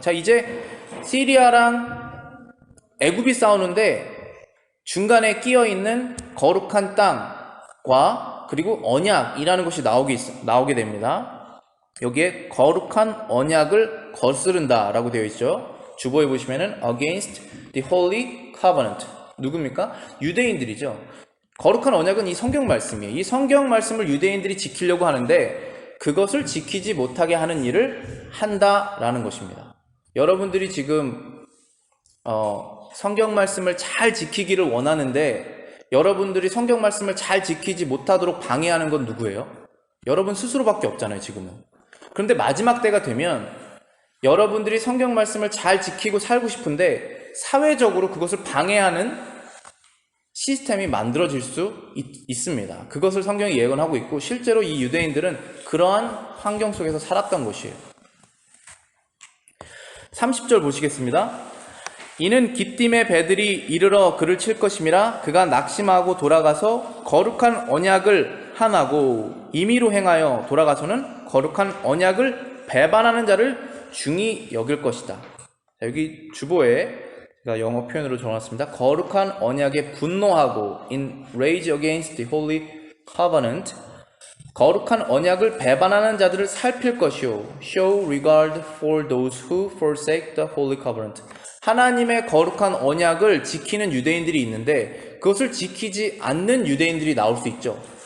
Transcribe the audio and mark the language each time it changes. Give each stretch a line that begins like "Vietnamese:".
Korean: 자, 이제 시리아랑 애굽이 싸우는데 중간에 끼어있는 거룩한 땅과 그리고 언약이라는 것이 나오게 됩니다. 여기에 거룩한 언약을 거스른다 라고 되어 있죠. 주보에 보시면은
English: against the holy covenant.
Korean: 누굽니까? 유대인들이죠. 거룩한 언약은 이 성경 말씀이에요. 이 성경 말씀을 유대인들이 지키려고 하는데 그것을 지키지 못하게 하는 일을 한다라는 것입니다. 여러분들이 지금 성경 말씀을 잘 지키기를 원하는데 여러분들이 성경 말씀을 잘 지키지 못하도록 방해하는 건 누구예요? 여러분 스스로밖에 없잖아요, 지금은. 그런데 마지막 때가 되면 여러분들이 성경 말씀을 잘 지키고 살고 싶은데 사회적으로 그것을 방해하는 시스템이 만들어질 수 있습니다. 그것을 성경이 예언하고 있고 실제로 이 유대인들은 그러한 환경 속에서 살았던 것이에요. 30절 보시겠습니다. 이는 기띔의 배들이 이르러 그를 칠 것임이라. 그가 낙심하고 돌아가서 거룩한 언약을 하나고 임의로 행하여 돌아가서는 거룩한 언약을 배반하는 자를 중히 여길 것이다. 자, 여기 주보에 제가 영어 표현으로 적어놨습니다. 거룩한 언약에 분노하고
English: in rage against the holy covenant,
Korean: 거룩한 언약을 배반하는 자들을 살필 것이요
English: show regard for those who forsake the holy covenant.
Korean: 하나님의 거룩한 언약을 지키는 유대인들이 있는데 그것을 지키지 않는 유대인들이 나올 수 있죠.